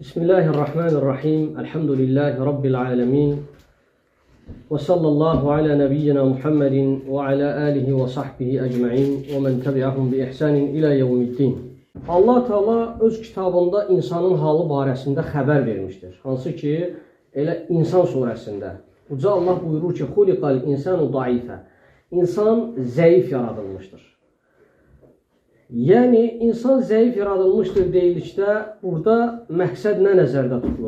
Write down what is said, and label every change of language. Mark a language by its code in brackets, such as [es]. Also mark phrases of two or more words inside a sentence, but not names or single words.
[ar] بسم الله الرحمن الرحيم. الحمد لله رب العالمين. وصلى الله على نبينا محمد وعلى آله وصحبه أجمعين ومن تبعهم بإحسان إلى يوم الدين. [az] Allah Teala öz kitabında insanın halı barəsində xəbər vermişdir. Hansı ki, elə İnsan surəsində. Uca Allah buyurur ki, [ar] خلق الإنسان ضعيفا. [az] İnsan zəif yaradılmışdır. Yəni, insan zəif yaradılmışdır deyilikdə, burada məqsəd nə nəzərdə tutulur?